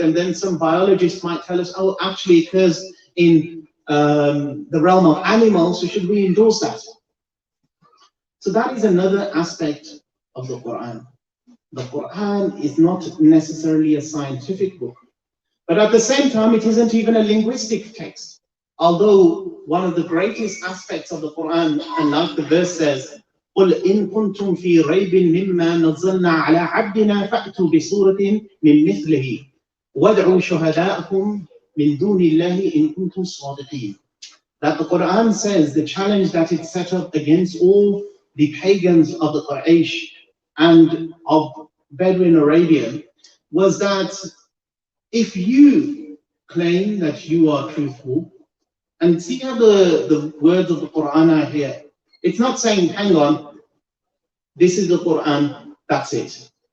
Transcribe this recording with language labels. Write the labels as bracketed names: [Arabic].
[English] And then some biologists might tell us, oh, actually it occurs in the realm of animals, so should we endorse that? So that is another aspect of the Quran. The Quran is not necessarily a scientific book, but at the same time, it isn't even a linguistic text. Although one of the greatest aspects of the Quran, and like the verse says, [Arabic] قُلْ إِن كُنْتُمْ فِي رَيْبٍ مِّمَّا نَزَّلْنَا عَلَىٰ عَبْدِنَا فَأْتُوا بِسُورَةٍ مِّن مِثْلِهِ وَادْعُوا شُهَدَاءَكُمْ مِن دُونِ اللَّهِ إِن كُنْتُمْ صَادِقِينَ. [English] That the Quran says the challenge that it set up against all the pagans of the Quraysh and of Bedouin Arabia was that if you claim that you are truthful, and see how the words of the Quran are here, it's not saying, hang on, this is the Quran, that's it.